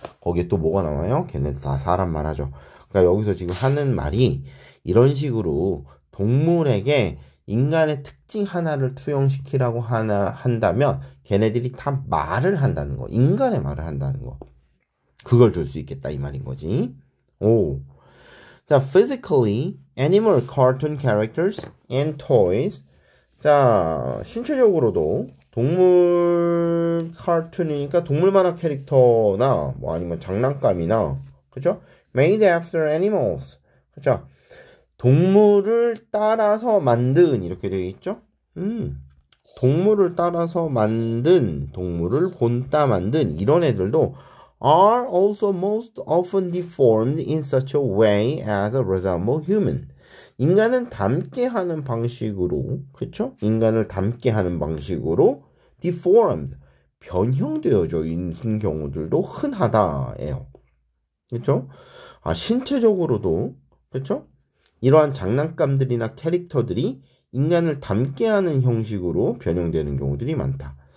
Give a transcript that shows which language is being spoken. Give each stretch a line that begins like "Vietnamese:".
Korean: 거기에 또 뭐가 나와요? 걔네들 다 사람만 하죠. 그러니까 여기서 지금 하는 말이 이런 식으로 동물에게 인간의 특징 하나를 투영시키라고 한다면 걔네들이 다 말을 한다는 거. 인간의 말을 한다는 거. 그걸 줄 수 있겠다 이 말인 거지. 오.
English: 자, physically, animal cartoon characters and toys.
Korean: 자, 신체적으로도 동물 카툰이니까 동물 만화 캐릭터나 뭐 아니면 장난감이나 그죠?
English: Made after animals.
Korean: 그죠? 동물을 따라서 만든 이렇게 되어 있죠? 동물을 따라서 만든, 동물을 본따 만든 이런 애들도
English: are also most often deformed in such a way as a resemble human.
Korean: 인간은 닮게 하는 방식으로, 그쵸? 인간을 닮게 하는 방식으로 deformed, 변형되어져 있는 경우들도 흔하다예요. 그쵸? 아, 신체적으로도, 그쵸? 이러한 장난감들이나 캐릭터들이 인간을 닮게 하는 형식으로 변형되는 경우들이 많다.